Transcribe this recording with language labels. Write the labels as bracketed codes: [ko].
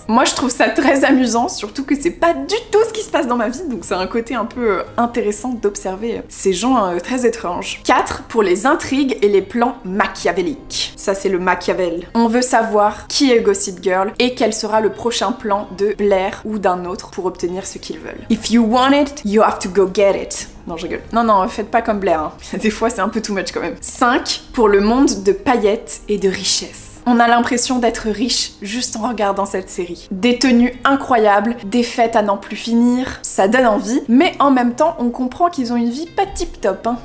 [fr] Moi, je trouve ça très amusant, surtout que c'est pas du tout ce qui se passe dans ma vie, donc c'est un côté un peu intéressant d'observer ces gens très étranges. 4. Pour les intrigues et les plans machiavéliques. Ça, c'est le Machiavel. On veut savoir qui est Gossip Girl et quel sera le prochain plan de Blair ou d'un autre pour obtenir ce qu'ils veulent. [en] If you want it, you have to go get it. [fr] Non, je rigole. Non, faites pas comme Blair. Hein. Des fois, c'est un peu too much quand même. 5. Pour le monde de paillettes et de richesses. On a l'impression d'être riche juste en regardant cette série. Des tenues incroyables, des fêtes à n'en plus finir, ça donne envie, mais en même temps, on comprend qu'ils ont une vie pas tip-top, hein.